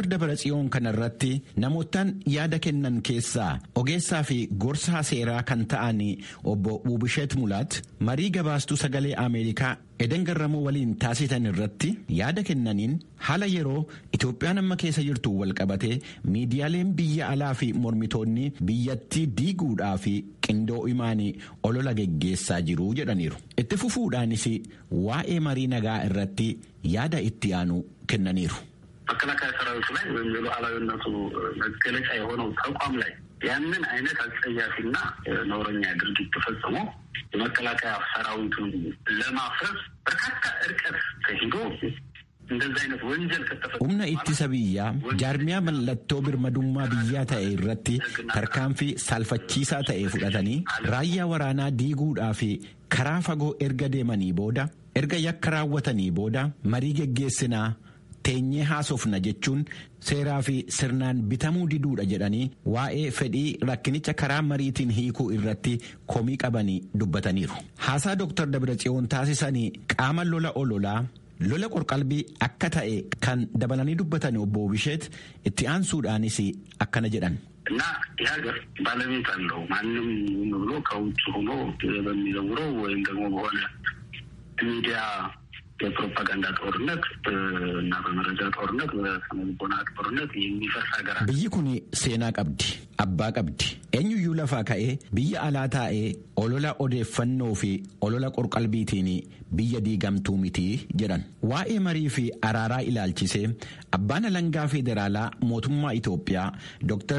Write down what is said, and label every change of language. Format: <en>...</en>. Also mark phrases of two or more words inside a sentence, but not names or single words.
<om>Dabratsiyoon kanarratti namootaan yaada kennan keessaa ogeessaa fi gorsaa seeraa kan ta'an obbo Wubisheet Mulaat marii gabaastuu sagalee Ameerikaa Eden Garramuu waliin taasisan irratti yaada kennaniin haala yeroo Itoophiyaan amma keessa jirtu wal qabatee miidiyaaleen biyya alaa fi mormitoonni biyyattii diiguudhaa fi qindoo imaanii olola geggeessaa jiru jedhaniiru. Itti fufuudhaanis waa'ee marii nagaa irratti yaada itti aanu kennaniiru.</om> <am>መከላከያ ሰራዊቱ ላይ ወይም የሉዓላዊነቱ መገለጫ የሆነው ተቋም ላይ ያንን አይነት አጸያፊና ነውረኛ ድርጊት ተፈጽሞ የመከላከያ ሰራዊቱን ለማፍረስ በርካታ እርቀት ተሄዶ እንደዚህ አይነት ወንጀል ከተፈጸመ</am> <om>humna ittisa biyyaa jaarmiyaa mallattoo birmadummaa biyyaa ta'e irratti tarkaanfii salphachiisaa ta'e fudhatanii raayyaa waraanaa diiguudhaa fi karaa fagoo erga deemanii booda erga yakka raawwatanii booda marii geggeessinaa teenyee haasofna jechuun seeraa fi sirnaan bitamuu diduudha jedhanii waa'ee fedhii rakkinicha karaa mariitiin hiikuu irratti komii qabanii dubbataniiru. Haasaa Dr. Dabratsiyoon taasisanii qaama lola ololaa lola qorqalbii akka ta'e kan dabalanii dubbatan obbo Wubisheet itti aansuudhaanis akkana jedhan.</om> <am>እና የሀገር ባለቤት አለው ማንም ብሎ ከውጭ ሆኖ በሚዘውረው ወይም ደግሞ በሆነ ሚዲያ የፕሮፓጋንዳ ጦርነት እና በመረጃ ጦርነት በስነልቦና ጦርነት የሚፈርስ ሀገር</am> <om>biyyi kun seenaa qabdi abbaa qabdi eenyuyyuu lafaa ka'ee biyya alaa taa'ee olola odeeffannoo fi olola qorqalbiitiin biyya diigamtuu miti jedhan. Waa'ee marii fi araaraa ilaalchisee abbaan alangaa federaalaa mootummaa Itoophiyaa Dr.</om>